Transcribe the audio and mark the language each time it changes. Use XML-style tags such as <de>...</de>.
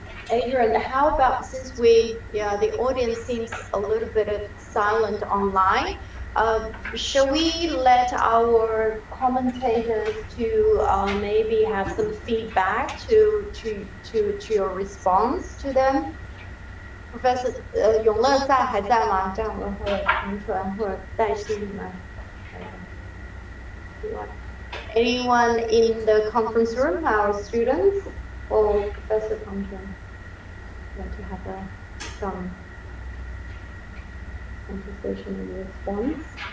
<en>Adrian, how about, since the audience seems a little bit silent online, shall we let our commentators to maybe have some feedback to your response to them?</en> <zh>Professor 永乐还在吗？这样我会传传或者代替你们。</zh> <en>Anyone in the conference room, our students or Professor Thompson, want to have some conversation and response?</en>